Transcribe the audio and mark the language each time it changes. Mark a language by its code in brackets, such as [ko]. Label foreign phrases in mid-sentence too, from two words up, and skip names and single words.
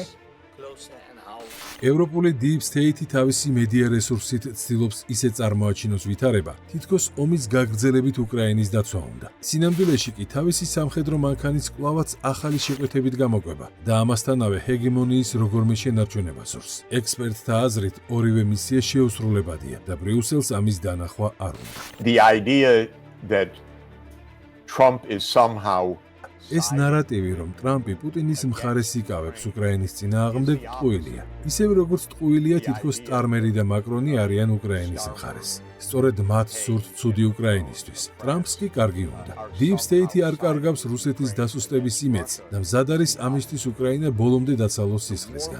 [ka] ევროპული [en] Deep State [ka] თავისი მედია რესურსით ცდილობს ისე წარმოაჩინოს ვითარება, თითქოს ომის გაგრძელებით უკრაინის დაცვა უნდა. სინამდვილეში კი თავისი სამხედრო მანქანის კვლავაც ახალი შეკვეთებით გამოკვება და ამასთანავე ჰეგემონიის როგორმე შენარჩუნება სურს. ექსპერტთა აზრით, ორივე მისია შეუსრულებადია და ბრიუსელს ამის დანახვა არ უნდა. [en] The idea that Trump is somehow [ka] ეს ნარატივი, რომ ტრამპი პუტინის მხარეს იკავებს უკრაინის წინააღმდეგ, ტყუილია. ისევე როგორც ტყუილია თითქოს სტარმერი და მაკრონი არიან უკრაინის მხარეს. სწორედ მათ სურთ ცუდი უკრაინისთვის. ტრამპს კი კარგი უნდა. [en] Deep State [ka] არ კარგავს რუსეთის დასუსტების იმედს და მზად არის ამისთვის უკრაინა ბოლომდე დაცალოს სისხლისგან.